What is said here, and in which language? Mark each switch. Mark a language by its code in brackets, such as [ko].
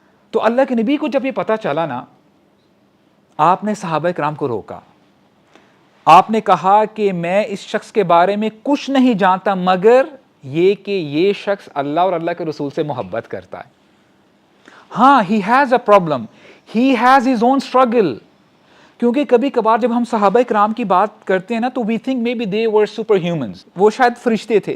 [ur] تو اللہ کے نبی کو جب یہ پتہ چلا نا، آپ نے صحابہ کرام کو روکا. آپ نے کہا کہ میں اس شخص کے بارے میں کچھ نہیں جانتا مگر یہ کہ یہ شخص اللہ اور اللہ کے رسول سے محبت کرتا ہے. [en] ہاں he has a problem, he has his own struggle. [ur] کیونکہ کبھی کبھار جب ہم صحابہ کرام کی بات کرتے ہیں نا تو [en] we think maybe they were superhumans، [ur] وہ شاید فرشتے تھے.